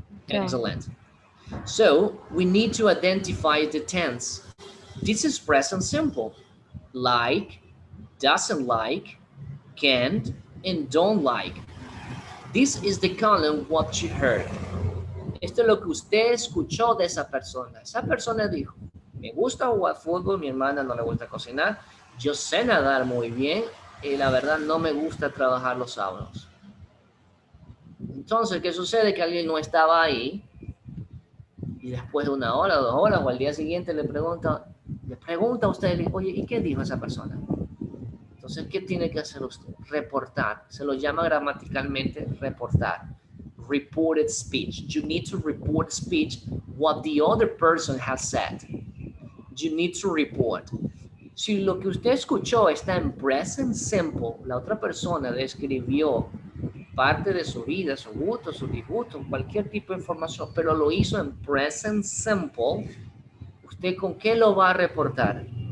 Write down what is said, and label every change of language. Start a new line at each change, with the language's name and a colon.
English: Excellent. So we need to identify the tense. This is present simple. Like, doesn't like, can't, and don't like. This is the column what you heard.
Spanish: Esto es lo que usted escuchó de esa persona. Esa persona dijo, me gusta jugar fútbol, mi hermana no le gusta cocinar, yo sé nadar muy bien y la verdad no me gusta trabajar los sábados. Entonces, ¿qué sucede? Que alguien no estaba ahí y después de 1 hora, 2 horas o al día siguiente le pregunta a usted, oye, ¿y qué dijo esa persona? Entonces, ¿qué tiene que hacer usted? Reportar. Se lo llama gramaticalmente reportar.
English: Reported speech. You need to report speech what the other person has said. You need to report.
Spanish: Si lo que usted escuchó está en present simple, la otra persona describió parte de su vida, su gusto, su disgusto, cualquier tipo de información, pero lo hizo en present simple, ¿usted con qué lo va a reportar?